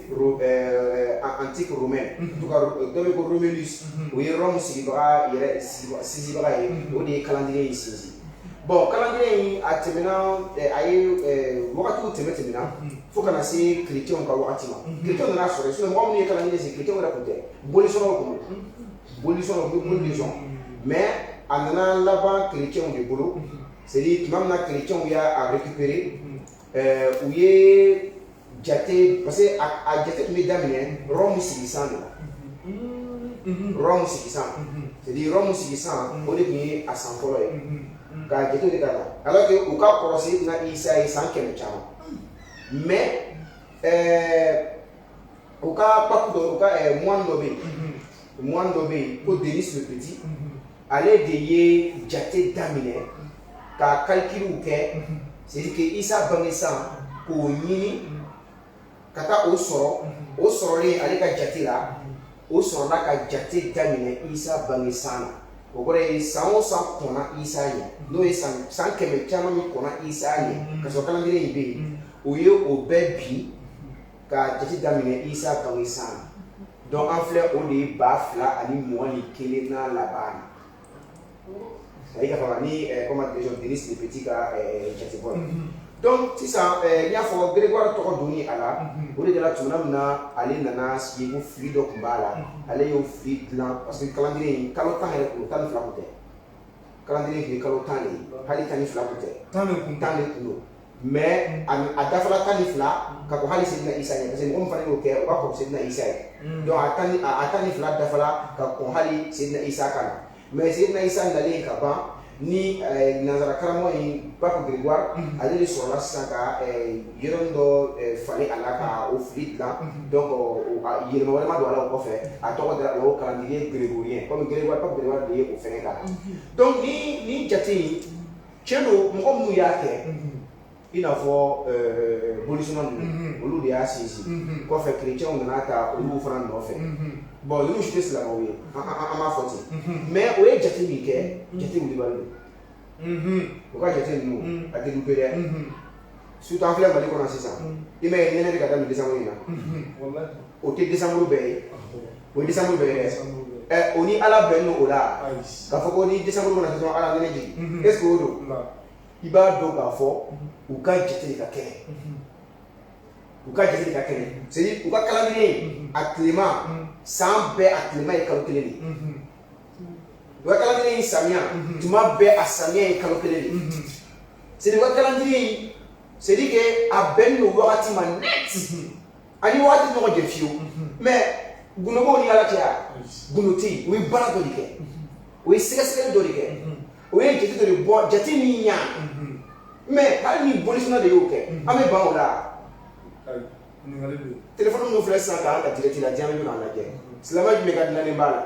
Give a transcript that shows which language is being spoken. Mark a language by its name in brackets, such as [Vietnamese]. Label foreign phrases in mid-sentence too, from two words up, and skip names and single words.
[French] antique romain [Bambara] dɔ bɛ ko Romulus o ye Rome sigibaga yɛrɛ sinsinbaga ye o de ye calendrier in sinsin bon calendrier in a tɛmɛna a ye wagatiw tɛmɛna fo ka na se chrétienw ka wagati ma chrétienw nana sɔrɔ sinon mɔgɔ minnu ye calendrier sigi chrétienw yɛrɛ tun tɛ bolisɔnnaw tun don bolisɔnnaw u bɛ boli de sɔn mais a nana laban chrétienw de bolo [French] c'est à dire [Bambara] tuma min na chrétienw y'a récupérer u ye jate parce que a jate tun bɛ daminɛ Rome sigisan de la Rome sigisan [French] c'est à dire [Bambara] Rome sigisan o de tun ye a san fɔlɔ ye k'a jate de k'a la [French] alors que [Bambara] u ka kɔlɔsi na Isa ye san 100 caman mais u ka pape dɔ u ka moine dɔ bɛ yen ko Denis le Petit ale de ye jate daminɛ ka calcul kɛ [French] c'est à dire que [Bambara] Isa bange san k'o ɲini ka taa o sɔrɔ o sɔrɔlen ale ka jate la o sɔrɔla ka jate daminɛ Isa bange san na o kɔrɔ ye san o san kɔnna Isa ye n'o ye san 100 caman min kɔnna Isa ye ka sɔrɔ calendrier in bɛ yen o ye o bɛɛ bi ka jate daminɛ Isa bange san na donc an filɛ o de ye 2021 na laban na [French] c'est à dire [Bambara] k'a fɔ ni [French] comment dire [Bambara] Denis le Petit ka jate bɔ donc sisan n y'a fɔ Grégoire tɔgɔ donni a la o de kɛra tuma min na ale nana sigi ko fili dɔ tun b'a la ale y'o fili dilan [French] parce que [Bambara] calendrier in kalo 10 yɛrɛ kun 12 kun tɛ calendrier tun ye kalo 10 de ye hali 12 kun tɛ 10 de kun don mais a dafala 12 ka ko hali Seydina Isa ɲɛ parce que mɔgɔ min fana y'o kɛ o b'a fɔ Seydina Isa ye donc a 12 dafala ka kɔn hali Seydina Isa kan na mais Seydina Isa nalen ka ban ni nanzara karamɔgɔ in Pape Grégoire ale de sɔrɔla sisan ka yɔrɔnin dɔ falen a la ka o fili dilan donc yɛlɛma wɛrɛ ma don a la o kɔfɛ a tɔgɔ dara o [French] calendrier grégorien comme [Bambara] Grégoire Pape Grégoire de ye o fɛngɛ k'a la donc ni jate in tiɲɛ don mɔgɔ minnu y'a kɛ i n'a fɔ bolisɔnna ninnu olu de y'a sinsin kɔfɛ chrétiens nana ta olu fana nɔfɛ bon ninnu si tɛ silamɛw ye an b'a fɔ ten mais o ye jate min kɛ jate wulibali don o ka jate ninnu a tɛ dupe dɛ surtout an filɛ Mali kɔnɔ sisan i m'a ye nɛnɛ bɛ ka daminɛ décembre in na o tɛ décembre bɛɛ ye o ye décembre bɛɛ ye dɛ o ni Ala bɛnnen o la k'a fɔ ko ni décembre bɛna se dɔrɔn Ala nɛnɛ jigin [French] est ce que [Bambara] o don i b'a dɔn k'a fɔ u ka jate de ka kɛnɛ u ka jate de ka kɛnɛ [French] c'est à dire [Bambara] u ka calendrier a tilema san bɛɛ a tilema ye kalo 1 de u ka calendrier samiya tuma bɛɛ a samiya ye kalo 1 de [French] c'est à dire [Bambara] u ka calendrier [French] c'est à dire que [Bambara] a bɛnnen don wagati ma net ani wagati ɲɔgɔn jɛ fiyewu mais gunnɔgɔw ni Ala cɛ gunno tɛ yen o ye baara dɔ de kɛ o ye sɛgɛsɛgɛli dɔ de kɛ o ye jate dɔ de bɔ jate min ɲa mais hali ni bolisɔnna de y'o kɛ an bɛ ban o la téléphone minnu filɛ sisan k'an ka direct la diɲɛ bɛ k'an lajɛ silamɛ jumɛn ka dilannen b'a la